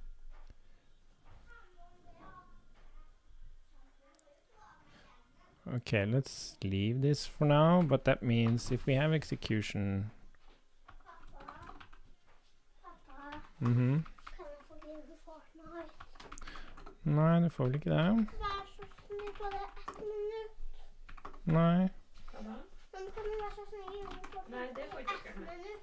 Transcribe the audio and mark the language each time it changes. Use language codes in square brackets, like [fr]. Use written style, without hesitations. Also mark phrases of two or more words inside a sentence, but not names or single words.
[en] Okay, let's leave this for now, but that means if we have execution... [no] Nei, det får vel ikke det. Vær så snill på det 1 minutt. Nei. Hva da? Men kan du være så snill gjøre det på Nei, det får ikke 1 minutt?